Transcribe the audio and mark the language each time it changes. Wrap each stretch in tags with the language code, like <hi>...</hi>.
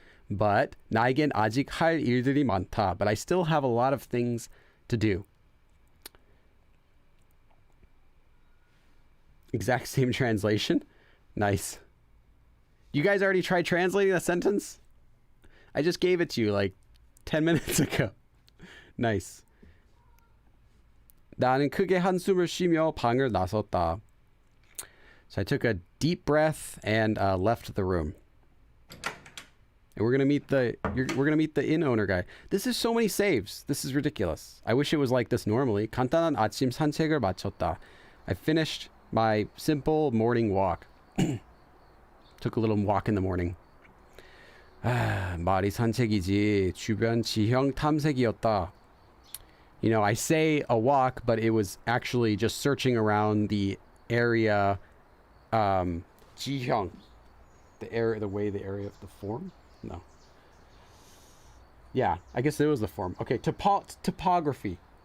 <en>But</en> <ko>나에겐 아직 할 일들이 많다.</ko> <en>But I still have a lot of things to do. Exact same translation. Nice. You guys already tried translating that sentence? I just gave it to you like 10 minutes ago. Nice.</en> <ko>나는 크게 한숨을 쉬며 방을 나섰다.</ko> <en>So I took a deep breath and left the room. And we're gonna meet the inn owner guy. This is so many saves. This is ridiculous. I wish it was like this normally.</en> <ko>간단한 아침 산책을 마쳤다.</ko> <en>I finished my simple morning walk. Took a little walk in the morning.</en> <ko>말이 산책이지 주변 지형 탐색이었다.</ko> <en>You know, I say a walk, but it was actually just searching around the area. 지형, the area of the form. No. Yeah, I guess it was the form. Okay, topography.</en>